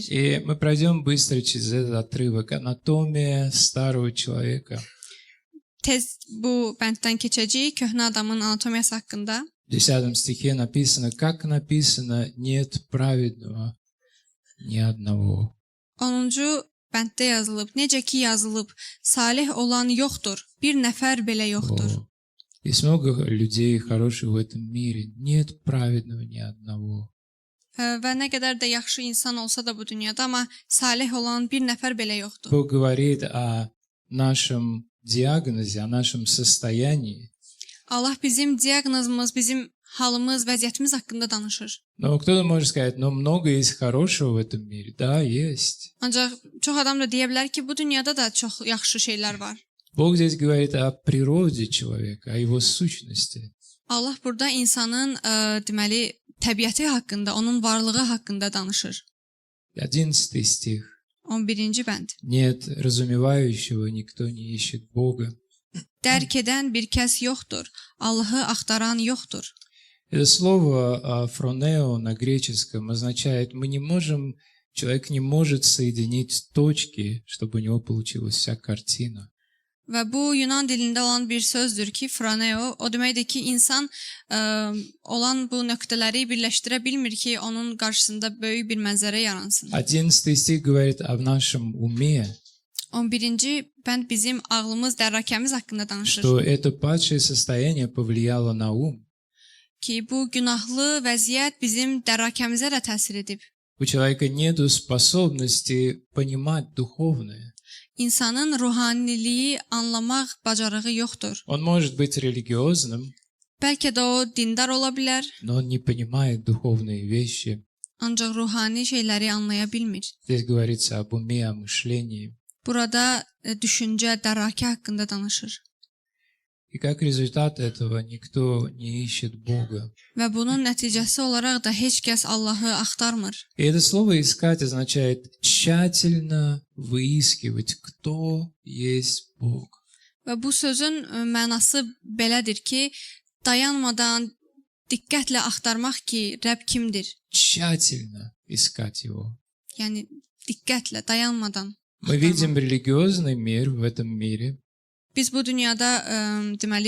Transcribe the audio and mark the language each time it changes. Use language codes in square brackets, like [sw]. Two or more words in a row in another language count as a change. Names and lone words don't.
[ru] И мы пройдем быстро через этот отрывок. Анатомия старого человека. [az] Tez bu bənddən keçəcəyik köhnə adamın anatomiyası haqqında. [ru] В 10 стихе написано, как написано, нет праведного ни одного. [az] 10-cu bənddə yazılıb, necə ki yazılıb, salih olan yoxdur, bir nəfər belə yoxdur. [ru] Есть много людей хороших в этом мире. Нет праведного ни одного. [az] Və nə qədər də yaxşı insan olsa da bu dünyada, amma salih olan bir nəfər belə yoxdur. [ru] Бог говорит о нашем диагнозе, о нашем состоянии. [az] Allah bizim diaqnozumuz, bizim halımız, vəziyyətimiz haqqında danışır. [ru] Но кто-то может сказать, но много есть хорошего в этом mире. Да, есть. [az] Ancaq çox adam da deyə bilər ki, bu dünyada da çox yaxşı şeylər var. [ru] Бог здесь говорит о природе человека, о его сущности. [az] Allah burada insanın deməli təbiəti haqqında, onun varlığı haqqında danışır. [ru] 11 стих. [az] 11-ci bənd. [ru] Нет разумевающего, никто не ищет Бога. [az] Dərk edən bir kəs yoxdur, Allahı axtaran yoxdur. [ru] Это слово фронео на греческом означает, человек не может соединить точки, чтобы у него получилась вся картина. [az] Və bu Yunan dilində olan bir sözdür ki, franeo, o deməkdir ki, insan olan bu nöqtələri birləşdirə bilmir ki, onun qarşısında böyük bir mənzərə yaransın. [ru] 11 стих говорит о нашем уме, [az] 11-ci bənd bizim ağlımız, dərrakəmiz haqqında danışır. [ru] что это падшее состояние повлияло на ум. [az] Ki, bu günahlı vəziyyət bizim dərrakəmizə də təsir edib. [ru] У человека нет способности понимать духовное. [az] İnsanın ruhaniliyi anlamaq bacarığı yoxdur. [ru] Он может быть религиозным, [az] Bəlkə də o dindar ola bilər, [ru] но он не понимает духовные вещи. [az] ancaq ruhani şeyləri anlaya bilmir. [ru] Здесь говорится об уме, о мышлении. [az] Burada düşüncə, dərrakə haqqında danışır. [ru] И как результат этого никто не ищет Бога. [az] Və bunun nəticəsi olaraq da heç kəs Allahı axtarmır. [ru] И это слово «искать» означает тщательно выискивать, кто есть Бог. [az] Və bu sözün mənası belədir ki, dayanmadan diqqətlə axtarmaq ki, Rəbb kimdir? [ru] Тщательно искать Его. [az] Yəni diqqətlə, dayanmadan. [ru] Мы видим религиозный мир в этом мире, [az] Biz bu dünyada deməli